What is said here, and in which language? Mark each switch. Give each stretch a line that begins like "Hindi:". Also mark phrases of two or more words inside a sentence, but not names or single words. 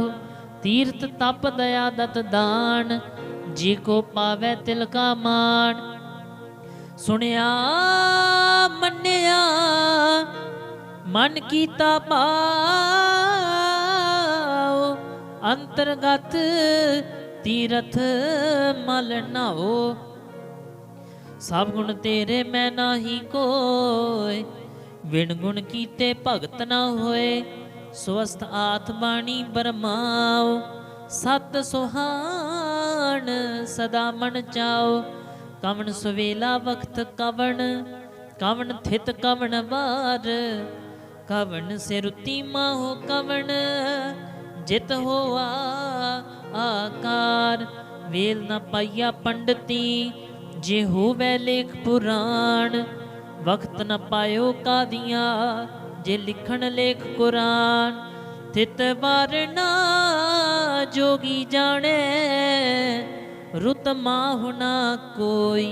Punjabi: ਤੀਰਥ ਤਪ ਦਇਆ ਦਤ ਦਾਨ, ਜੀ ਕੋ ਪਾਵੈ ਤਿਲ ਕਾ ਮਾਨ। ਸੁਣਿਆ ਮੰਨਿਆ ਮਨ ਕੀਤਾ ਭਾਵ, ਅੰਤਰਗਤ ਤੀਰਥ ਮਲ ਨਾਓ। ਸਭ ਗੁਣ ਤੇਰੇ ਮੈਂ ਨਾਹੀ ਕੋਇ, ਬਿਨ ਗੁਣ ਕੀਤੇ ਭਗਤ ਨ ਹੋਏ। ਸੁਅਸਥ ਆਤ ਬਾਣੀ ਬਰਮਾਓ, ਸਤ ਸੁਹਾਨ ਸਦਾ ਮਨ ਚਾਓ। ਕਵਨ ਸਵੇਲਾ ਵਕਤ ਕਵਨ, ਕਵਨ ਥਿਤ ਕਵਨ ਵਾਰ। ਕਵਨ ਸਿਰੁਤਿ ਮਾਹੋ ਕਵਨ, ਜਿਤ ਹੋਆ ਆਕਾਰ। ਵੇਲ ਨ ਪਾਇਆ ਪੰਡਿਤੀ ਜੇ ਹੋਵੈ ਲੇਖ ਪੁਰਾਣ, ਵਕਤ ਨ ਪਾਇਓ ਕਾਦੀਆਂ, ਜੇ ਲਿਖਣ ਲੇਖ ਕੁਰਾਨ। ਤਿਤ ਵਾਰਨਾ ਜੋਗੀ ਜਾਨੇ, ਰੁਤ ਮਾਹੁ ਨਾ ਕੋਈ।